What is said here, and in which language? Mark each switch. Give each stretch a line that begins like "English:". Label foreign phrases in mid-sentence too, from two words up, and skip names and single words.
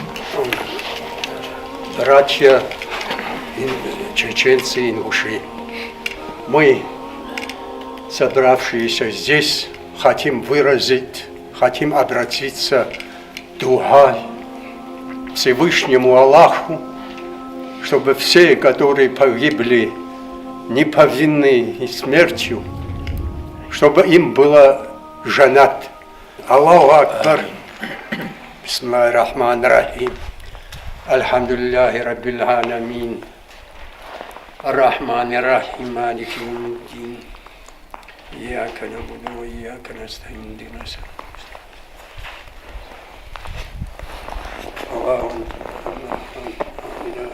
Russian: Братья чеченцы и ингуши, мы, собравшиеся здесь, хотим обратиться дуа Всевышнему Аллаху, чтобы все, которые погибли неповинной смертью, чтобы им было жанат.
Arabic: الله أكبر. بسم الله الرحمن الرحيم. الحمد لله رب العالمين. الرحمن الرحيم مالك يوم الدين إياك نعبد وإياك نستعين اهدنا الصراط المستقيم الله لا إله